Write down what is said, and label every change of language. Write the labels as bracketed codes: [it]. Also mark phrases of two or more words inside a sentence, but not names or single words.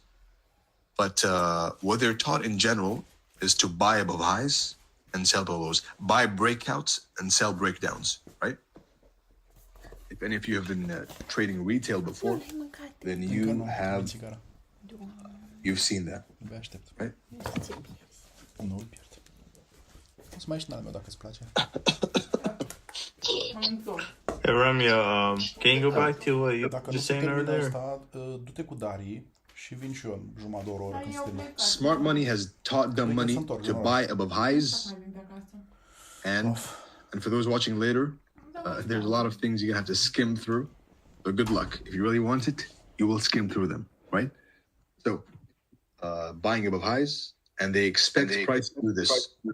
[en] But what they're taught in general is to buy above highs and sell below lows, buy breakouts and sell breakdowns, right? If any of you have been trading retail before, then you've seen that, right? [ro] Nu îl pierd. O să mai ieși n-al dacă îți place. [en] Hey Romeo, can you go back to what you just saying earlier? [ro] Asta, du-te cu Darii și vin și eu în jumătate de oră când suntem. [en] Smart money has taught dumb money to buy above highs, and for those watching later, there's a lot of things you're gonna have to skim through. So good luck. If you really want it, you will skim through them, right? So buying above highs, and they expect price to do this.